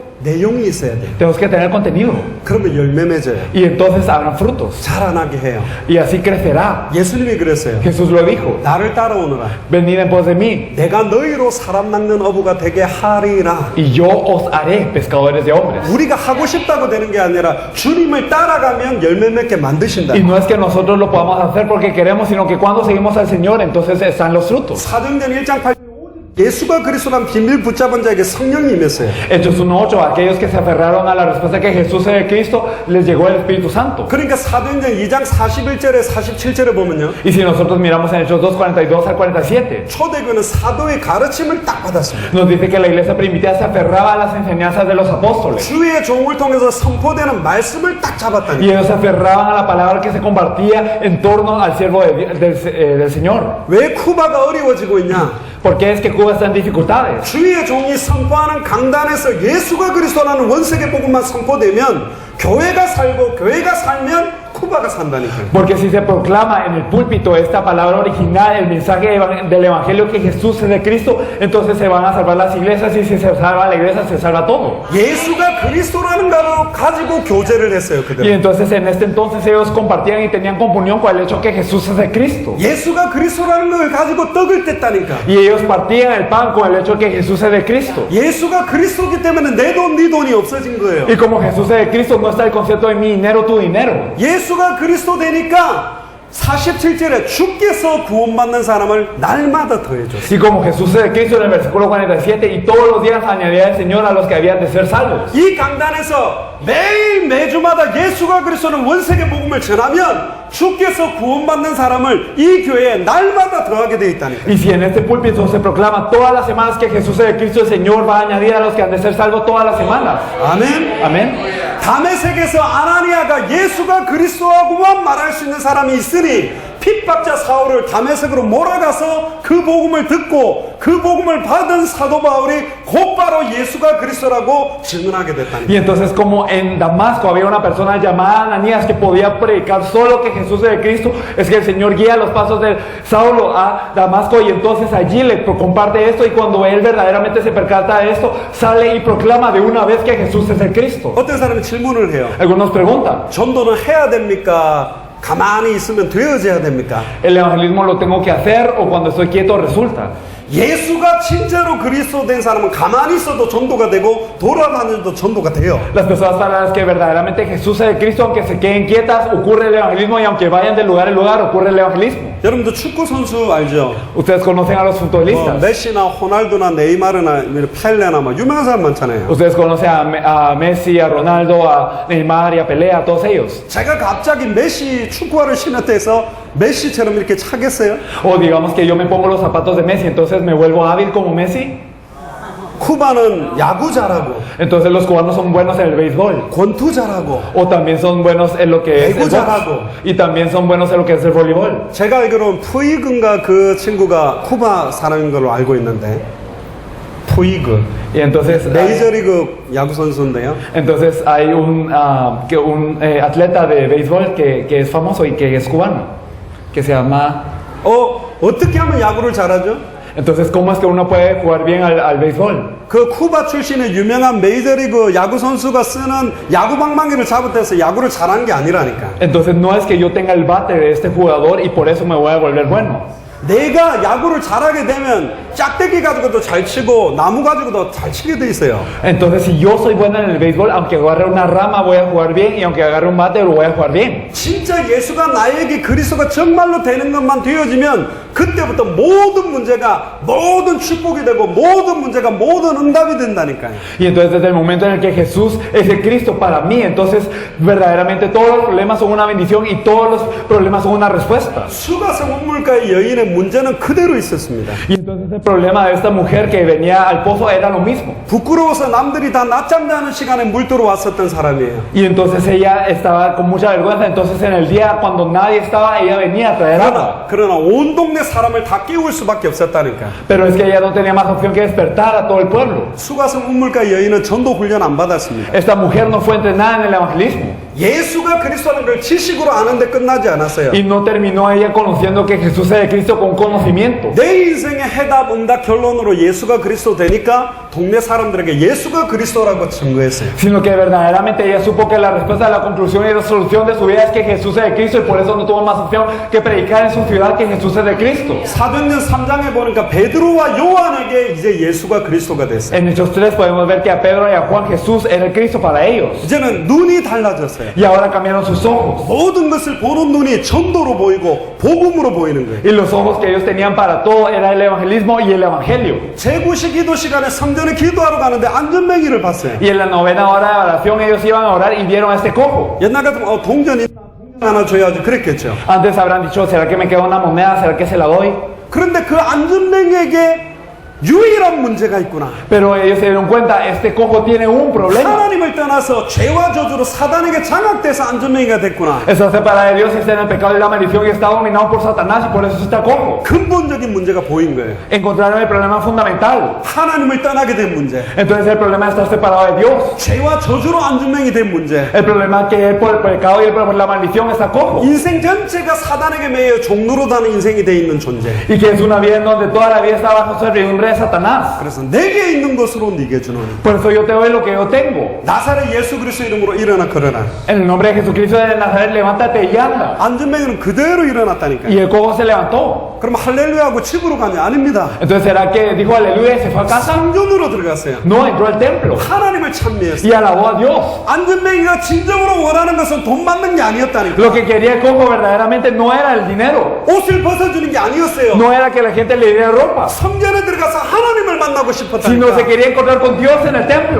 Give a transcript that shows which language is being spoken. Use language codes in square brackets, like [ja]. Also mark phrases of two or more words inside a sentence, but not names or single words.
[ko] 내용이 있어야 돼요. [es] Tenemos que tener contenido. [ko] 그러면 열매 맺어요. [es] Y entonces habrán frutos. [ko] 자라나게 해요. [es] Y así crecerá. [ko] 예수님이 그랬어요. [es] Jesús lo dijo. [ko] 나를 따라오너라. [es] Venid en pos de mí [ko] 내가 너희로 사람 낚는 어부가 되게 하리라. [es] y yo os haré pescadores de hombres. [ko] 우리가 하고 싶다고 되는 게 아니라 주님을 따라가면 열매 맺게 만드신다. [es] Y no es que nosotros lo podamos hacer porque queremos, sino que cuando seguimos al Señor, entonces están los frutos. [ko] 사도행전 1장 8절 예수가 그리스도란 비밀 붙잡은 자에게 성령이 임했어요. [es] Hechos 1.8, aquellos que se aferraron a la respuesta que Jesús es el Cristo, les llegó el Espíritu Santo. [ko] 그러니까 사도행전 2장 41절에 47절에 보면요. [es] Y si nosotros miramos en Hechos 2, 42 al 47, [ko] 초대교회는 사도의 가르침을 딱 받았습니다. [es] nos dice que la iglesia primitiva se aferraba a las enseñanzas de los apóstoles. [ko] 주의 종을 통해서 선포되는 말씀을 딱 잡았다니. [es] Y ellos se aferraban a la palabra que se compartía en torno al siervo del Señor. [ko] 왜 쿠바가 어려워지고 있냐? [es] ¿Por qué es que Cuba está en dificultades? [ko] 주의 종이 선포하는 강단에서 예수가 그리스도라는 원세계 복음만 선포되면 교회가 살고 교회가 살면 쿠바가 산다니까요. [es] Porque si se proclama en el púlpito esta palabra original, el mensaje del Evangelio que Jesús es de Cristo, entonces se van a salvar las iglesias y si se salva la iglesia se salva todo. [ko] 예수가 그리스도라는 걸 가지고 교제를 했어요. [es] Y [ko] 그들. [es] entonces en este entonces ellos compartían y tenían comunión con el hecho que Jesús es de Cristo. [ko] 예수가 그리스도라는 걸 가지고 떡을 뗐다니까. [es] Y ellos partían el pan con el hecho que Jesús es de Cristo. [ko] 예수가 그리스도기 때문에 내 돈, 네 돈이 없어진 거예요. [es] Y como Jesús es de Cristo, no está el concepto de mi dinero, tu dinero. [ko] 예수가 그리스도 되니까 47절에 주께서 구원받는 사람을 날마다 더해줬어요. [es] Y como Jesús es de Cristo en el versículo 47, y todos los días añadía el Señor a los que habían de ser salvos. [ko] 이 강단에서 매주마다 예수가 그리스도는 원세계 복음을 전하면 주께서 구원받는 사람을 이 교회에 날마다 더하게 되어 있다니까. [es] Y si en este púlpito se proclama todas las semanas que Jesús es de Cristo, el Señor va a añadir a los que han de ser salvos todas las semanas. [ko] 아멘. [es] Amén. [ko] 다메섹에서 아나니아가 예수가 그리스도하고만 말할 수 있는 사람이 있으니 핍박자 사울을 다메섹으로 몰아가서 그 복음을 듣고 그 복음을 받은 사도 바울이 곧바로 예수가 그리스도라고 증언하게 됐다니까. [es] Y entonces como en Damasco había una persona llamada Ananías que podía predicar solo que Jesús es de Cristo, es que el Señor guía los pasos de Saulo a Damasco y entonces allí le comparte esto y cuando él verdaderamente se percata de esto, sale y proclama de una vez que Jesús es el Cristo. [ko] 어떤 사람이 질문을 해요. [es] Algunos preguntan, [ko] 전도는 해야 됩니까? 가만히 있으면 되어져야 됩니까? [es] ¿el evangelismo lo tengo que hacer o cuando estoy quieto resulta? [ko] 예수가 진짜로 그리스도 된 사람은 가만히 있어도 전도가 되고 돌아다녀도 전도가 돼요. [es] Las personas para las que verdaderamente Jesús es el Cristo, aunque se queden quietas, ocurre el evangelismo y aunque vayan de lugar en lugar, ocurre el evangelismo. [ko] 여러분도 축구 선수 알죠? [es] Ustedes conocen a los futbolistas. [ko] 메시나 호날두나 네이마르나 펠레나 막 유명한 사람 많잖아요. [es] Ustedes conocen a Messi, a Ronaldo, a Neymar y a Pelé, a todos ellos. [ko] 제가 갑자기 메시 축구화를 신었대서 메시처럼 이렇게 차겠어요? [es] O digamos que yo me pongo los zapatos de Messi, entonces me vuelvo hábil como Messi. [ko] 쿠바는 야구 잘하고 [es] Entonces los cubanos son buenos en el béisbol. [ko] 권투 잘하고 [es] O también son buenos en lo que es el box. Y también son buenos en lo que es el voleibol. [ko] 제가 알기로는 푸이그인가 그 친구가 쿠바 사람인 걸로 알고 있는데 푸이그 [es] Y entonces [ko] 메이저리그 야구 선수인데요. [es] entonces hay un atleta de béisbol que es famoso y que es cubano, que se llama... [ko] 어떻게 하면 야구를 잘하죠? [es] Entonces, ¿cómo es que uno puede jugar bien al béisbol? [ko] 그 쿠바 출신의 유명한 메이저리그 야구 선수가 쓰는 야구 방망이를 잡아대서 야구를 잘하는 게 아니라니까. [es] Entonces, no es que yo tenga el bate de este jugador y por eso me voy a volver bueno. [ko] 내가 야구를 잘하게 되면 짝대기 가지고도 잘 치고 나무 가지고도 잘 치게 돼 있어요. [es] Entonces, si yo soy bueno en el béisbol, aunque agarre una rama voy a jugar bien y aunque agarre un bate lo voy a jugar bien. [ko] 진짜 예수가 나에게 그리스도가 정말로 되는 것만 되어지면 그때부터 모든 문제가 모든 축복이 되고 모든 문제가 모든 응답이 된다니까요. [es] Y entonces desde el momento en el que Jesús es el Cristo para mí, entonces verdaderamente todos los problemas son una bendición y todos los problemas son una respuesta. [ko] 수가성 운물가의 여인의 문제는 그대로 있었습니다. [es] Y entonces el problema de esta mujer que venía al pozo era lo mismo. [ko] 부끄러워서 남들이 다 낮잠 자는 시간에 물 들어 왔었던 사람이에요. [es] Y entonces ella estaba con mucha vergüenza, entonces en el día cuando nadie estaba, ella venía a traer agua. [ko] 그러나 온 동네 사람을 다 깨울 수밖에 없었다니까. [es] Pero es que ella no tenía más opción que despertar a todo el pueblo. [ko] 수가성 운물가 여인은 전도 훈련 안 받았습니다. [es] Esta mujer no fue entrenada en el evangelismo. [ko] 예수가 그리스도라는 걸 지식으로 아는데 끝나지 않았어요. [es] Y no terminó ella conociendo que Jesús es el Cristo con conocimiento. [ko] 내 인생의 해답, 응답, 결론으로 예수가 그리스도 되니까 동네 사람들에게 예수가 그리스도라고 증거했어요. [es] Sino que verdaderamente ella supo que la respuesta a la conclusión y resolución de su vida es que Jesús es el Cristo y por eso no tuvo más opción que predicar en su ciudad que Jesús es el Cristo. [ko] 사도행전 3장에 보니까 베드로와 요한에게 이제 예수가 그리스도가 됐어요. [es] En Hechos 3 podemos ver que a Pedro y a Juan Jesús era el Cristo para ellos. [ko] 이제는 눈이 달라졌어요. [es] Y ahora cambiaron sus ojos. [ko] 모든 것을 보는 눈이 전도로 보이고 복음으로 보이는 거예요. [es] Y los ojos que ellos tenían para todo era el evangelismo y el evangelio. [ko] 제9시 기도 시간에 성전에 기도하러 가는데 안전뱅이를 봤어요. [es] Y en la novena hora de oración ellos iban a orar y vieron a este cojo. [ko] 옛날 같으면 동전 하나 줘야지 그랬겠죠. [es] Antes habrán dicho, ¿será que me queda una moneda? ¿Será que se la doy? [ko] 그런데 그 안전뱅이에게 유일한 문제가 있구나. [es] Pero ellos se dieron cuenta, este cojo tiene un problema. [ko] 하나님을 떠나서 죄와 저주로 사단에게 장악돼서 안전뱅이가 됐구나. [es] Está separado de Dios y está en el pecado y la maldición y está dominado por Satanás y por eso está cojo. [ko] 근본적인 문제가 보인 거예요. [es] Encontraron el problema fundamental. [ko] 하나님을 떠나게 된 문제. [es] Entonces el problema es estar separado de Dios. [ko] 죄와 저주로 안전뱅이 된 문제. [es] El problema es que él por el pecado y por la maldición está cojo. [ko] 인생 전체가 사단에게 매여 종로로 다는 인생이 돼 있는 존재. [es] Y que es una vida en donde toda la vida está bajo servidumbre de Satanás. [ko] 그래서 내게 있는 것으로 네게 주노니. [es] Por eso yo te doy lo que yo tengo. [ko] 나사렛 예수 그리스도 이름으로 일어나 걸어라. [es] En el nombre de Jesucristo de Nazaret, levántate y anda. [ko] 안전뱅이는 그대로 일어났다니까요. [es] Y el cojo se levantó. [ko] 그럼 할렐루야하고 집으로 가냐? 아닙니다. [es] Entonces será que dijo aleluya y se fue a casa. [ko] 상전으로 들어갔어요. [es] No, entró al templo [ko] 하나님을 찬미했어요. [es] y alabó a Dios. [ko] 안전뱅이가 진정으로 원하는 것은 돈 받는 게 아니었다니까. [es] Lo que quería el cojo verdaderamente no era el dinero. [ko] 옷을 벗어주는 게 아니었어요. [es] No era que la gente le diera ropa. [ko] 성전에 들어가서 하나님을 만나고 [es] Sino se [ko] 싶었다니까. [es] quería encontrar con Dios en el templo.